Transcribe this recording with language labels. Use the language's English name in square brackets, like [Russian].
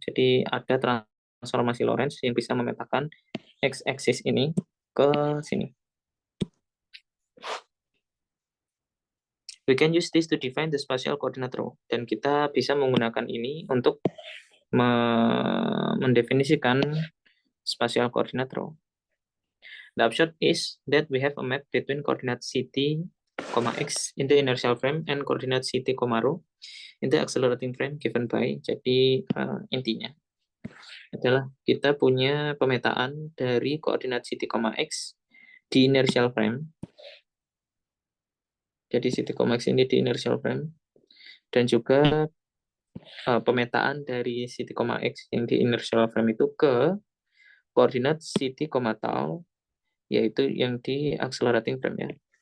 [Indonesian] Jadi ada transformasi Lorentz yang bisa memetakan x-axis ini ke sini. [English] We can use this to define the spatial coordinate rho. [Indonesian] Dan kita bisa menggunakan ini untuk mendefinisikan [English] spatial coordinate rho. The upshot is that we have a map between coordinate ct, x in the inertial frame and coordinate ct, rho in the accelerating frame given by. [Indonesian] Jadi intinya adalah kita punya pemetaan dari koordinat ct, x di inertial frame. Jadi ct, x ini di inertial frame dan juga pemetaan dari ct, x yang di inertial frame itu ke koordinat ct, tau yaitu yang di accelerating frame ya.